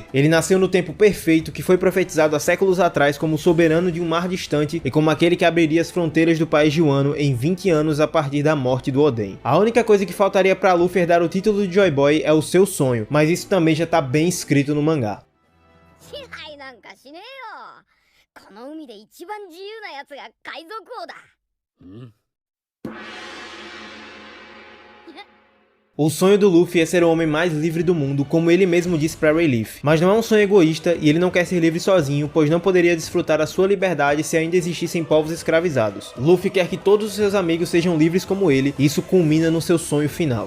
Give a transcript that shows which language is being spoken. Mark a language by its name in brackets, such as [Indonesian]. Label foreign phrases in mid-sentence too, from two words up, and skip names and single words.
[Portuguese] Ele nasceu no tempo perfeito, que foi profetizado há séculos atrás como soberano de um mar distante e como aquele que abriria as fronteiras do país de Wano em 20 anos a partir da morte do Oden. A única coisa que faltaria para Luffy herdar o título de Joy Boy é o seu sonho, mas isso também já tá bem escrito no mangá. [Japanese] 支配なんかしねえよ。この海で一番自由なやつが海賊王だ。 [Portuguese] O sonho do Luffy é ser o homem mais livre do mundo, como ele mesmo disse para Rayleigh. Mas não é um sonho egoísta e ele não quer ser livre sozinho, pois não poderia desfrutar da sua liberdade se ainda existissem povos escravizados. Luffy quer que todos os seus amigos sejam livres como ele, e isso culmina no seu sonho final.